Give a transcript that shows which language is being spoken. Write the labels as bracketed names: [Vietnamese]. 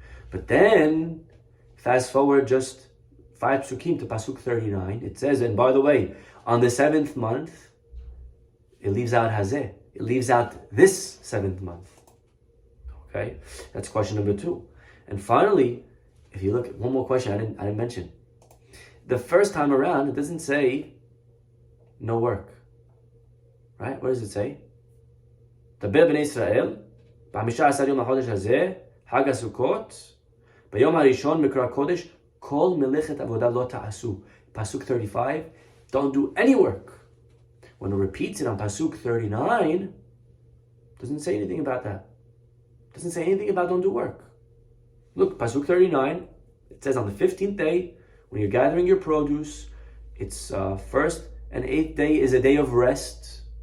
[English] But then, fast forward just 5 psukim to pasuk 39, it says, and by the way, on the 7th month, it leaves out hazeh. It leaves out this 7th month. Okay, that's question number 2. And finally, if you look at one more question I didn't mention. The first time around, it doesn't say no work. Right? What does it say? [Hebrew] דבר בני ישראל, ב-15 יום לחודש הזה, חג הסוכות, ביום הראשון מקרא קודש, כל מלאכת עבודה לא תעשו. [English] Pasuk 35, don't do any work. When it repeats it on Pasuk 39, doesn't say anything about that. Doesn't say anything about don't do work. Look, Pasuk 39, it says on the 15th day, when you're gathering your produce, it's first and 8th day is a day of rest.